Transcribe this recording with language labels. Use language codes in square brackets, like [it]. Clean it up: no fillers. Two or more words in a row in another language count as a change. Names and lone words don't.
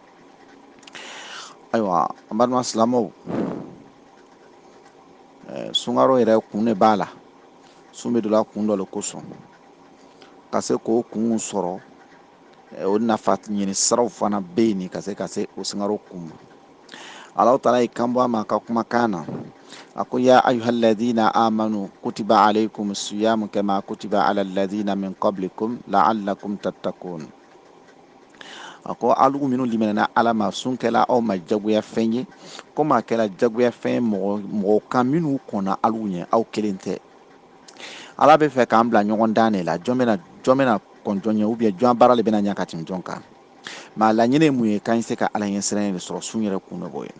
[bm] Ayiwa an balima silamɛw, sunkaro yɛrɛ kun de b'a la, sun bɛ donna kun dɔ le kosɔn ka se k'o kun sɔrɔ. O nafa ɲini siraw fana bɛ yen ka se o sunkaro kun ma. [ar] الله تعالى [bm] ye kan bɔ a ma a ka kumakan na a ko [ar] يا أيها الذين آمنوا كتب عليكم الصيام كما كتب على الذين من قبلكم لعلكم تتقون. [bm] A ko alu minnu liminana ala ma sun kɛla aw ma jagoya fɛn ye komi a kɛla jagoya fɛn mɔgɔ kan minnu kɔnna alu ɲɛ aw kelen tɛ. Ala bɛ fɛ k'an bila ɲɔgɔn dan de la, jɔn bɛna kɔn jɔn ɲɛ ubiyɛn jɔn baara de bɛna ɲa ka tɛmɛ jɔn kan. Mais a laɲini ye mun ye k'an se ka ala ɲɛsiranɲɛ de sɔrɔ sun yɛrɛ kun dɔ bɔ ye.